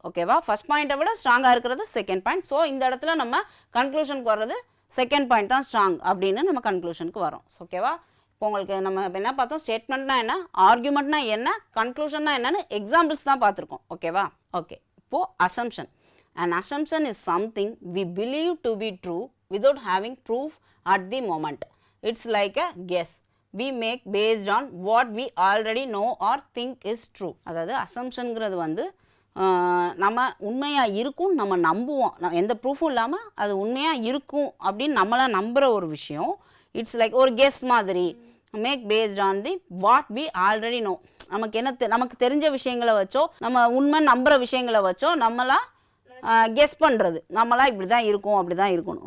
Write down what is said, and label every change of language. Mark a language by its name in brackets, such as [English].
[Tamil] ஓகேவா, ஃபஸ்ட் பாயிண்ட்டை விட ஸ்ட்ராங்காக இருக்கிறது செகண்ட் பாயிண்ட். ஸோ இந்த இடத்துல நம்ம கன்க்ளூஷனுக்கு வர்றது செகண்ட் பாயிண்ட் தான் ஸ்ட்ராங் அப்படின்னு நம்ம கன்க்ளூஷனுக்கு வரோம். ஓகேவா, இப்போ உங்களுக்கு நம்ம என்ன பார்த்தோம், ஸ்டேட்மெண்ட்னா என்ன, ஆர்குமெண்ட்னா என்ன, கன்க்ளூஷன்னா என்னன்னு எக்ஸாம்பிள்ஸ் தான் பார்த்துருக்கோம். ஓகேவா, ஓகே. இப்போது assumption. [English] An assumption is something we believe to be true without having proof at the moment. It's like a guess we make based on what we already know or think is true. [Tamil] அதாவது அசம்ஷன்ங்கிறது வந்து நம்ம உண்மையாக இருக்கும் நம்ம நம்புவோம், எந்த ப்ரூஃபும் இல்லாமல் அது உண்மையாக இருக்கும் அப்படின்னு நம்மளாம் நம்புகிற ஒரு விஷயம். [English] it's like [Tamil] ஒரு கெஸ் மாதிரி. [English] Make based on the what we already know. [Tamil] நமக்கு தெரிஞ்ச விஷயங்களை வச்சோ, நம்ம உண்மை நம்புகிற விஷயங்களை வச்சோ நம்மளாம் கெஸ் பண்ணுறது, நம்மளாம் இப்படி தான் இருக்கும் அப்படி தான் இருக்கணும்.